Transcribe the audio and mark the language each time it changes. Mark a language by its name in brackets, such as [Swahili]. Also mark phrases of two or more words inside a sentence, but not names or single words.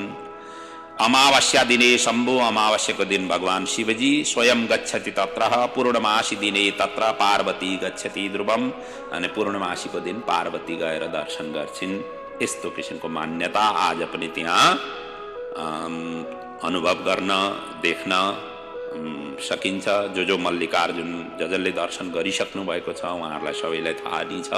[Sanskrit] अमावस्या दिने शम्भु, [Nepali] अमावस्याको दिन भगवान शिवजी स्वयं [Sanskrit] गच्छति तत्र। पूर्णमासी दिने तत्र पार्वती गच्छति ध्रुवम। [Nepali] अनि पूर्णमासीको दिन पार्वती गएर दर्शन गर्छिन्। यस्तो किसिमको मान्यता आज पनि त्यहाँ अनुभव गर्न, देख्न सकिन्छ। जो मल्लिकार्जुन जसले दर्शन गरिसक्नु भएको छ उहाँहरूलाई सबैलाई थाहा नै छ।